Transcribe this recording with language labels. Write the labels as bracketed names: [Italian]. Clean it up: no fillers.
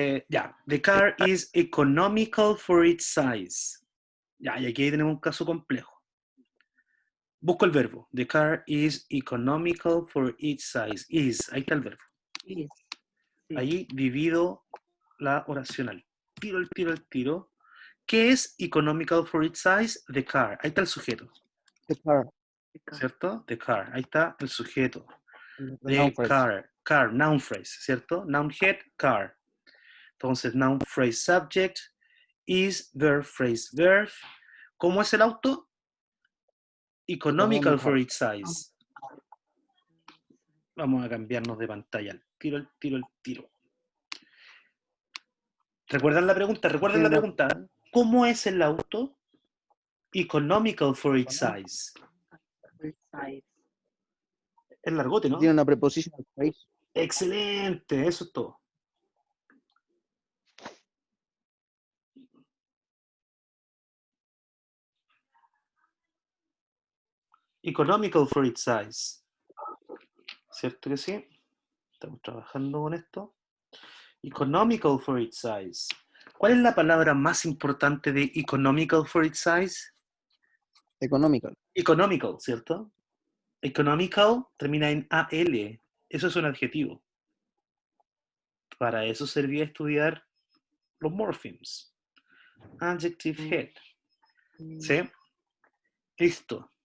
[English] Ya, the car is economical for its size. [Spanish] Ya, y aquí tenemos un caso complejo. Busco el verbo. [English] The car is economical for its size. [Spanish] Is, ahí está el verbo. [English] Yes. Sí. [Spanish] Ahí divido la oración al tiro, al tiro, al tiro. ¿Qué es [English] economical for its size? The car. [Spanish] Ahí está el sujeto, [English] The car. [Spanish] ¿cierto? [English] The car. [Spanish] Ahí está el sujeto. [English] The The noun phrase. car, noun phrase, ¿cierto? Noun head, car. Entonces, noun phrase subject, is, verb phrase verb. [Spanish] ¿Cómo es el auto? [English] Economical for its size. [Spanish] Vamos a cambiarnos de pantalla. El tiro, el tiro, el tiro. ¿Recuerdan la pregunta? ¿Recuerdan la pregunta? ¿Cómo es el auto? [English] Economical for its size. Size. [Spanish] Es largote, ¿no? Tiene una prepositional phrase. Excelente, eso es todo. [English] Economical for its size. [Spanish] ¿Cierto que sí? Estamos trabajando con esto. [English] Economical for its size. [Spanish] ¿Cuál es la palabra más importante de [English] economical for its size? Economical. [Spanish] Economical, ¿cierto? Economical termina en AL. Eso es un adjetivo. Para eso servía estudiar los morphemes. Adjective head. ¿Sí? Listo.